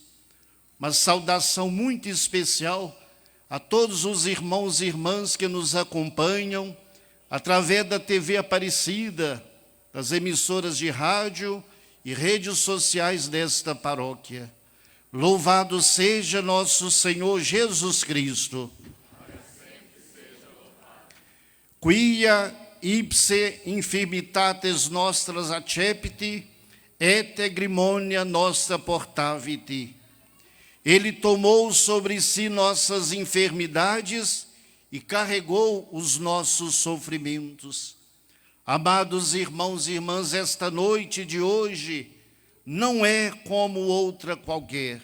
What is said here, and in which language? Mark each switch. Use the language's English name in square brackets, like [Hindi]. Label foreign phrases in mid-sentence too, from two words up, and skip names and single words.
[Portuguese] Uma saudação muito especial a todos os irmãos e irmãs que nos acompanham através da TV Aparecida, das emissoras de rádio e redes sociais desta paróquia. Louvado seja nosso Senhor Jesus Cristo. [Latin] Quia ipse infirmitates nostras accepti, et egrimonia nostra portavit. [Portuguese] Ele tomou sobre si nossas enfermidades e carregou os nossos sofrimentos. Amados irmãos e irmãs, esta noite de hoje não é como outra qualquer.